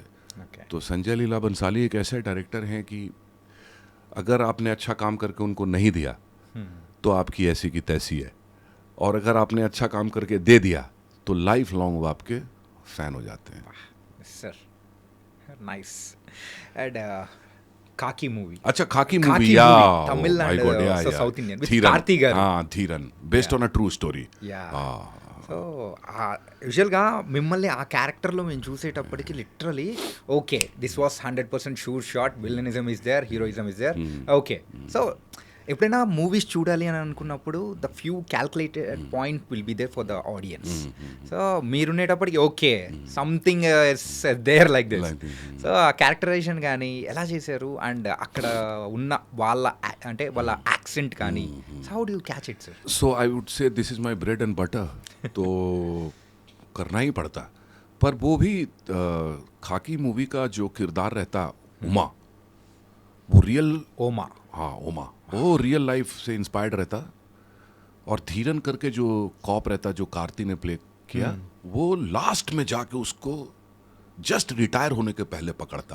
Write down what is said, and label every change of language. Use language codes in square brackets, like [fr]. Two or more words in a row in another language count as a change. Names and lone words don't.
[hi] तो संजय लीला बंसाली एक ऐसे डायरेक्टर हैं कि अगर आपने अच्छा काम करके उनको नहीं दिया तो आपकी ऐसी की तैसी है, और अगर आपने अच्छा काम करके दे दिया तो लाइफ लॉन्ग वो आपके फैन हो जाते हैं. [en] Sir nice. and Kaki movie. [hi] अच्छा खाकी Khaki मूवी. movie, या [en] Tamil and, so South Indian, with Karthi garu. [hi] हाँ धीरन [en] based on a true story. సో యూజువల్గా [te] మిమ్మల్ని ఆ క్యారెక్టర్లో మేము చూసేటప్పటికి [en] లిటరలీ okay this was 100% sure shot, villainism is there, heroism is there. Okay. So [te] ఎప్పుడైనా మూవీస్ చూడాలి అని అనుకున్నప్పుడు [en] the few calculated point will be there for the audience. సో మీరుండేటప్పటికి okay something there like this. [te] సో ఆ క్యారెక్టరైజేషన్ కానీ ఎలా చేశారు, అండ్ అక్కడ ఉన్న వాళ్ళ అంటే వాళ్ళ యాక్సెంట్ కానీ, [en] How do you catch it sir? So I would say this is my bread and butter. [hi] तो करना ही पड़ता. पर वो भी खाकी मूवी का जो किरदार रहता उमा, वो रियल. ఓమా. हाँ उमा वो रियल लाइफ से इंस्पायर्ड रहता. और धीरन करके जो कॉप रहता जो कार्ती ने प्ले किया, वो लास्ट में जाके उसको [en] just retire [hi] होने के पहले पकड़ता.